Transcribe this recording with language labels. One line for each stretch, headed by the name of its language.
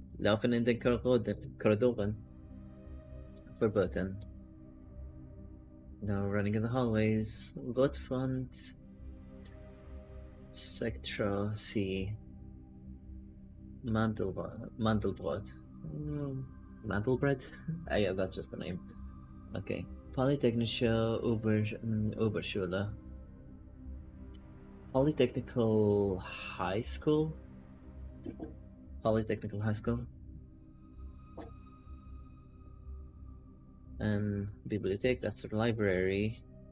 German: Laufen in den Korridoren verboten.
English: No running in the hallways.
German: Rotfront. Sectro C. Mandelbrot. Mandelbread?
English: Ah, yeah, that's just the name. Okay.
German: Polytechnische Oberschule.
English: Polytechnical High School? Polytechnical High School. And Bibliothek, that's the library.